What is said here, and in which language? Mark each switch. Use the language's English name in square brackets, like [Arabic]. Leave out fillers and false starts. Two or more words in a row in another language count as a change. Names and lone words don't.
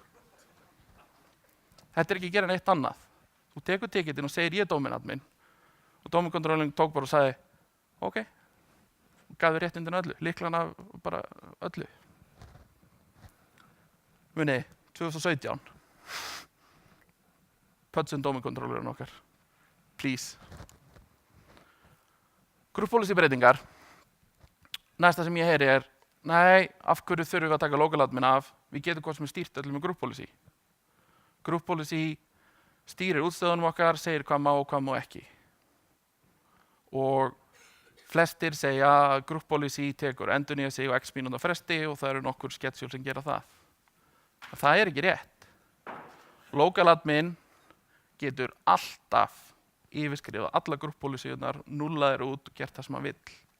[Icelandic] Þetta er ekki að gera neitt annað. Þú tekur ticketin og segir ég er [English] domain admin [Icelandic] og [English] domain controlling [Icelandic] tók bara og sagði ok, og gaf þér réttindin öllu, lyklana bara öllu. Muni, 2017. Pötsun [English] domain controllerinn [Icelandic] okkar. [English] Please. Group policy [Icelandic] breytingar. Næsta sem ég heyri er, nei, af hverju þurfum við að taka [English] local admin [Icelandic] af? Við getum hvað sem er stýrt öllum með [English] group policy. Group policy [Icelandic] stýrir útstöðunum okkar, segir hvað má og hvað má ekki. Og flestir segja að [English] group policy [Icelandic] tekur endurnýja sig á x mínúta fresti og það eru nokkur schedule sem gera það. Það er ekki rétt. [English] Local admin [Icelandic] getur alltaf yfirskrifað alla [English] group policyunar, [Icelandic] nullaðir út og gert það sem hann vill.